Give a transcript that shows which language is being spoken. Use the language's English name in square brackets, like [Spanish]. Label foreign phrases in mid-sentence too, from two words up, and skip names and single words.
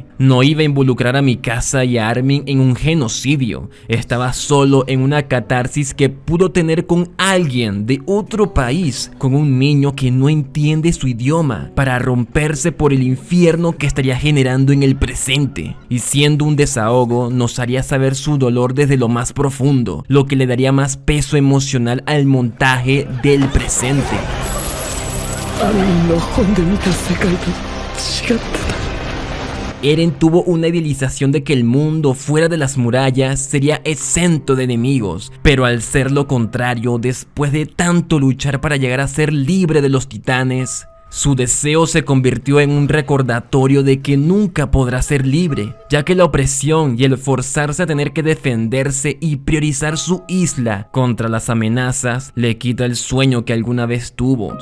[Spanish] No iba a involucrar a Mikasa y a Armin en un genocidio, estaba solo en una catarsis que pudo tener con alguien de otro país, con un niño que no entiende su idioma, para romperse por el infierno que estaría generando en el presente. Y siendo un desahogo, nos haría saber su dolor desde lo más profundo, lo que le daría más peso emocional al montaje del presente. [Japanese] アミンの本で見た世界と違ってた [Spanish] Eren tuvo una idealización de que el mundo fuera de las murallas sería exento de enemigos, pero al ser lo contrario, después de tanto luchar para llegar a ser libre de los titanes, su deseo se convirtió en un recordatorio de que nunca podrá ser libre, ya que la opresión y el forzarse a tener que defenderse y priorizar su isla contra las amenazas le quita el sueño que alguna vez tuvo.